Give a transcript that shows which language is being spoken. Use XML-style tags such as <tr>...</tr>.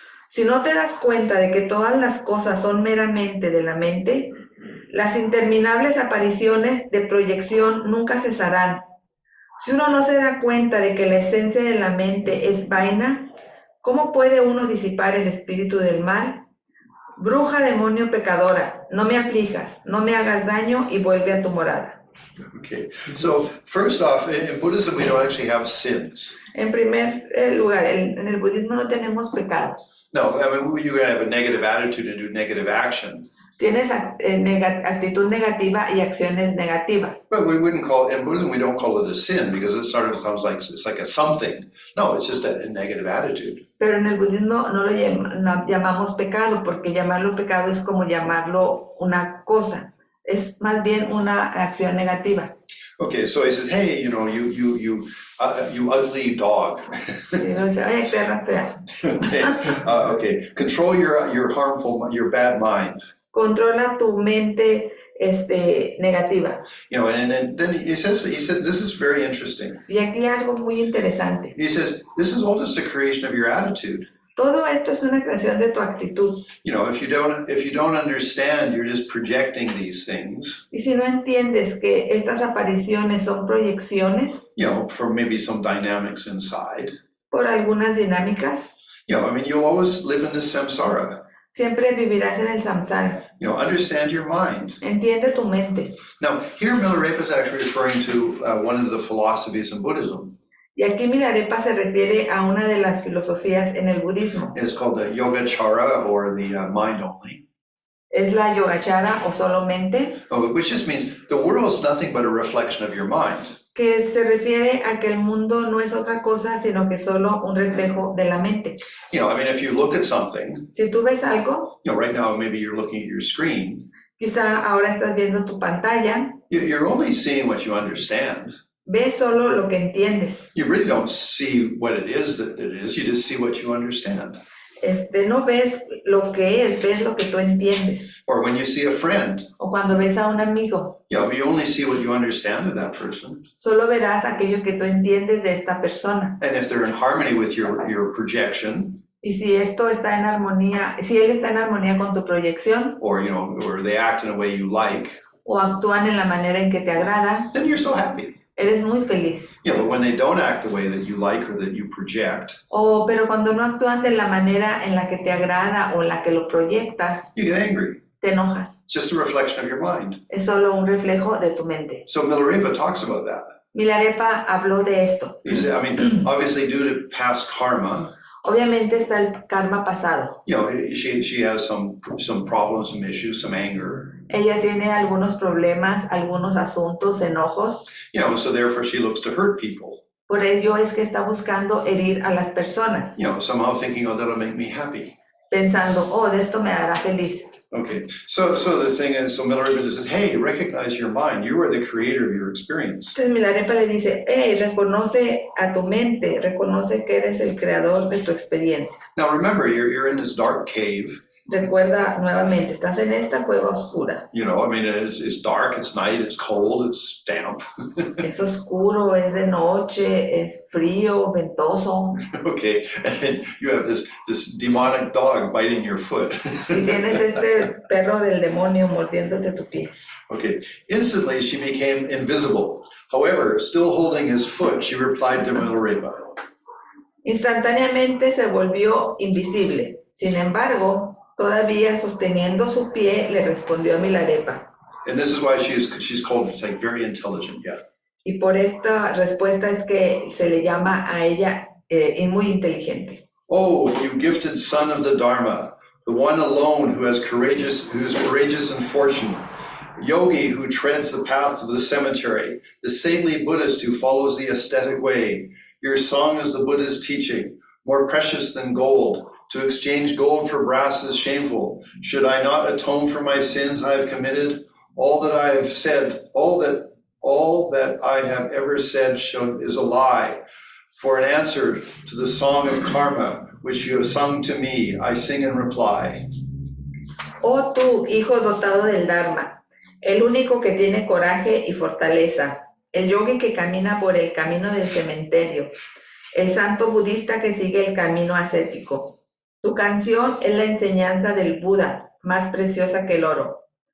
<es>Si no te das cuenta de que todas las cosas son meramente de la mente, las interminables apariciones de proyección nunca cesarán. Si uno no se da cuenta de que la esencia de la mente es vaina, ¿cómo puede uno disipar el espíritu del mal? Bruja, demonio, pecadora, no me aflijas, no me hagas daño y vuelve a tu morada.</es> <en>Okay, so first off, in Buddhism we don't actually have sins.</en> <es>En primer lugar, en el budismo no tenemos pecados.</es> <en>No, I mean, you're going to have a negative attitude and do negative action.</en> <es>Tienes actitud negativa y acciones negativas.</es> <en>But we wouldn't call, in Buddhism we don't call it a sin because it sort of sounds like it's like a something. No, it's just a negative attitude.</en> <es>Pero en el budismo no lo llamamos pecado, porque llamarlo pecado es como llamarlo una cosa. Es más bien una acción negativa.</es> <en>Okay, so he says, hey, you know, you ugly dog.</en> <es>Y uno dice, oye, perra fea.</es> <en>Okay, control your bad mind.</en> <es>Controla tu mente negativa.</es> <en>You know, and then he said, this is very interesting.</en> <es>Y aquí algo muy interesante.</es> <en>He says, this is all just a creation of your attitude.</en> <es>Todo esto es una creación de tu actitud.</es> <en>You know, if you don't understand, you're just projecting these things.</en> <es>Y si no entiendes que estas apariciones son proyecciones,</es> <en>You know, from maybe some dynamics inside.</en> <es>por algunas dinámicas,</es> <en>You know, I mean, you'll always live in this samsara.</en> <es>siempre vivirás en el samsara.</es> <en>You know, understand your mind.</en> <es>Entiende tu mente.</es> <en>Now, here Milarepa is actually referring to one of the philosophies in Buddhism.</en> <es>Y aquí Milarepa se refiere a una de las filosofías en el budismo.</es> <en>It's called the Yogacara or the mind only.</en> <es>Es la Yogachara o solo mente,</es> <en>Which just means the world is nothing but a reflection of your mind.</en> <es>que se refiere a que el mundo no es otra cosa, sino que solo un reflejo de la mente.</es> <en>You know, I mean, if you look at something,</en> <es>Si tú ves algo,</es> <en>you know, right now maybe you're looking at your screen,</en> <es>quizá ahora estás viendo tu pantalla,</es> <en>you're only seeing what you understand.</en> <es>ves solo lo que entiendes.</es> <en>You really don't see what it is that it is, you just see what you understand.</en> <es>No ves lo que es, ves lo que tú entiendes.</es> <en>Or when you see a friend,</en> <es>O cuando ves a un amigo,</es> <en>you know, you only see what you understand of that person.</en> <es>solo verás aquello que tú entiendes de esta persona.</es> <en>And if they're in harmony with your projection,</en> <es>Y si esto está en armonía, si él está en armonía con tu proyección,</es> <en>or, you know, or they act in a way you like,</en> <es>o actúan en la manera en que te agrada,</es> <en>then you're so happy.</en> <es>eres muy feliz.</es> <en>Yeah, but when they don't act the way that you like or that you project,</en> <es>Pero cuando no actúan de la manera en la que te agrada o en la que lo proyectas,</es> <en>you get angry.</en> <es>te enojas.</es> <en>It's just a reflection of your mind.</en> <es>Es solo un reflejo de tu mente.</es> <en>So Milarepa talks about that.</en> <es>Milarepa habló de esto.</es> <en>He said, I mean, obviously due to past karma,</en> <es>Obviamente está el karma pasado.</es> <en>you know, she has some problems, some issues, some anger.</en> <es>Ella tiene algunos problemas, algunos asuntos, enojos.</es> <en>You know, so therefore she looks to hurt people.</en> <es>Por ello es que está buscando herir a las personas,</es> <en>You know, somehow thinking, oh, that'll make me happy.</en> <es>pensando, de esto me hará feliz.</es> <en>Okay, so the thing is, so Milarepa just says, hey, recognize your mind. You are the creator of your experience.</en> <es>Entonces Milarepa le dice, reconoce a tu mente, reconoce que eres el creador de tu experiencia.</es> <en>Now remember, you're in this dark cave.</en> <es>Recuerda nuevamente, estás en esta cueva oscura.</es> <en>You know, I mean, it's dark, it's night, it's cold, it's damp.</en> <es>Es oscuro, es de noche, es frío, ventoso.</es> <en>Okay, and you have this demonic dog biting your foot.</en> <es>Y tienes este perro del demonio mordiéndote tu pie.</es> <en>Okay, instantly she became invisible. However, still holding his foot, she replied to Milarepa.</en> <es>Instantáneamente se volvió invisible. Sin embargo, todavía sosteniendo su pie, le respondió a Milarepa.</es> <en>And this is why she's called, it's like very intelligent, yeah.</en> <es>Y por esta respuesta es que se le llama a ella muy inteligente.</es> <en>Oh, you gifted son of the Dharma, the one alone who is courageous in fortune, yogi who treads the path of the cemetery, the saintly Buddhist who follows the ascetic way. Your song is the Buddha's teaching, more precious than gold. To exchange gold for brass is shameful. Should I not atone for my sins I have committed? All that I have said, all that I have ever said is a lie. For an answer to the song of karma, which you have sung to me, I sing in reply.</en> <es>Oh tú, hijo dotado del Dharma, el único que tiene coraje y fortaleza, el yogi que camina por el camino del cementerio, el santo budista que sigue el camino ascético. Tu canción es la enseñanza del Buda, más preciosa que el oro.</es>